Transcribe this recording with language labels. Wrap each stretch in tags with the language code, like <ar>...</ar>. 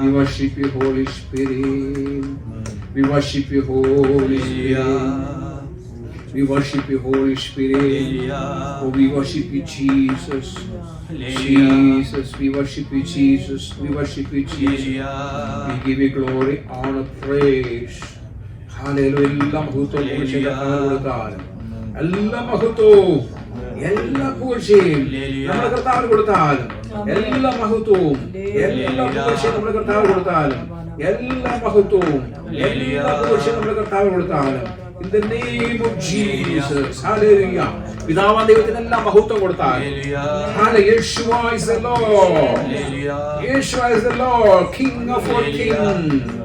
<en>We worship you, Holy Spirit. We worship you, Holy Spirit. We worship you, Holy Spirit. Oh, we worship you, Jesus. Jesus, we worship you, Jesus. We worship you, Jesus. We give you glory, honor, praise. Hallelujah.</en> <ml>എല്ലാ മഹത്വവും കൊടുത്താലും എല്ലാ മഹത്വവും എല്ലാ പൂഴ്ചയും നമ്മുടെ കർത്താവിന് കൊടുത്താലും എല്ലാ മഹത്വവും എല്ലാ പൂഴ്ചയും നമ്മുടെ കർത്താവിന് കൊടുത്താലും എല്ലാ മഹത്വവും എല്ലാ പൂഴ്ചയും നമ്മുടെ കർത്താവിന് കൊടുത്താലും</ml> <en>in the name of Jesus. Hallelujah.</en> <ml>പിതാവാം ദൈവത്തിന് എല്ലാ മഹത്വം കൊടുത്താലും Hallelujah.</ml> <en>Yeshua is the Lord. Yeshua is the Lord, King of all kings.</en>